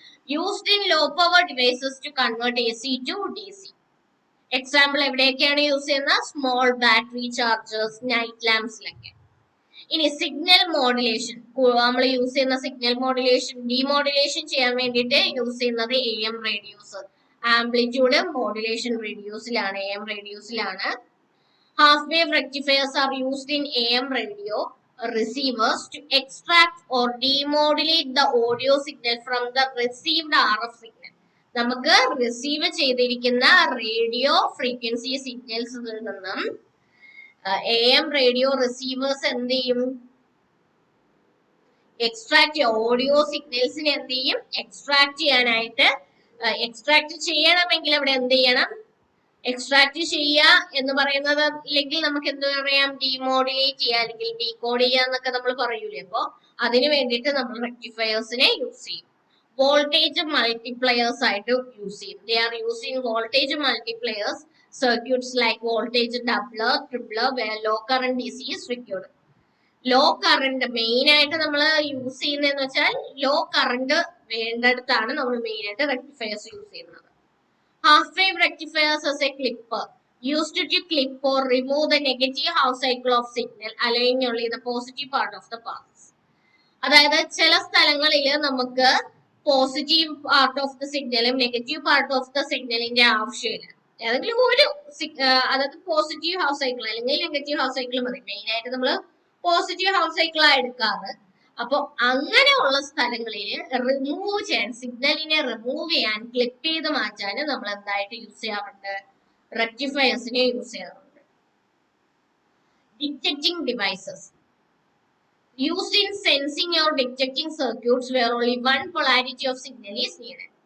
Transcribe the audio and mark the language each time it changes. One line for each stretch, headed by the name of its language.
English: Used in low power devices to convert A C to D C.
Malayalam: Example എവിടെയൊക്കെയാണ് use ചെയ്യുന്നത്? Small battery chargers, night ലാംപ്സിലൊക്കെ. ഇനി signal modulation, നമ്മൾ use ചെയ്യുന്ന signal modulation, demodulation ചെയ്യാൻ വേണ്ടിയിട്ട് use ചെയ്യുന്നത് A M radios. Amplitude modulation A M റേഡിയോസിലാണ്.
English: Half wave rectifiers are used in AM radio receivers to extract or demodulate the audio signal from the received RF signal.
Malayalam: നമുക്ക് receive ചെയ്തിരിക്കുന്ന radio frequency സിഗ്നൽസിൽ നിന്നും AM radio receivers എന്ത് ചെയ്യും? Extract audio സിഗ്നൽസിനെ എന്ത് ചെയ്യും? Extract ചെയ്യാനായിട്ട് extract ചെയ്യണമെങ്കിൽ അവിടെ എന്ത് ചെയ്യണം? എക്സ്ട്രാക്ട് ചെയ്യുക എന്ന് പറയുന്നത് അല്ലെങ്കിൽ നമുക്ക് എന്ത് പറയാം? ഡീമോഡുലേറ്റ് ചെയ്യുക അല്ലെങ്കിൽ ഡീകോഡ് ചെയ്യുക എന്നൊക്കെ നമ്മൾ പറയൂലേ. അപ്പൊ അതിന് വേണ്ടിയിട്ട് നമ്മൾ റെക്ടിഫയേഴ്സിനെ യൂസ് ചെയ്യും. വോൾട്ടേജ് മൾട്ടിപ്ലയേഴ്സ് ആയിട്ട് യൂസ് ചെയ്യും.
English: They are using voltage multipliers circuits like voltage doubler, tripler, low current DC is required.
Malayalam: Law current main ആയിട്ട് നമ്മൾ യൂസ് ചെയ്യുന്നതെന്ന് വെച്ചാൽ ലോ കറന്റ് വേണ്ടടുത്താണ് നമ്മൾ മെയിൻ ആയിട്ട് റെക്ടിഫയേഴ്സ് യൂസ് ചെയ്യുന്നത്.
English: Half wave rectifiers as a clipper used to clip or remove the negative half cycle of signal, allowing only the positive part of the paths.
Malayalam: അതായത് ചില സ്ഥലങ്ങളിൽ നമുക്ക് positive part of the സിഗ്നലും negative part of the സിഗ്നലിന്റെ ആവശ്യമില്ല. ഏതെങ്കിലും ഒരു അതായത് പോസിറ്റീവ് ഹാഫ് സൈക്കിൾ അല്ലെങ്കിൽ നെഗറ്റീവ് ഹാഫ് സൈക്കിൾ മതി. മെയിൻ ആയിട്ട് നമ്മൾ പോസിറ്റീവ് ഹാഫ് സൈക്കിളാണ് എടുക്കാറ്. അപ്പൊ അങ്ങനെയുള്ള സ്ഥലങ്ങളിൽ റിമൂവ് ചെയ്യാൻ, സിഗ്നലിനെ റിമൂവ് ചെയ്യാൻ, ക്ലിപ്പ് ചെയ്ത് മാറ്റാൻ നമ്മൾ എന്തായിട്ട് യൂസ് ചെയ്യാറുണ്ട്? റെക്ടിഫയേഴ്സിനെ യൂസ് ചെയ്യാറുണ്ട്. Detecting devices
English: used in sensing or detecting circuits where only one polarity of signal is needed.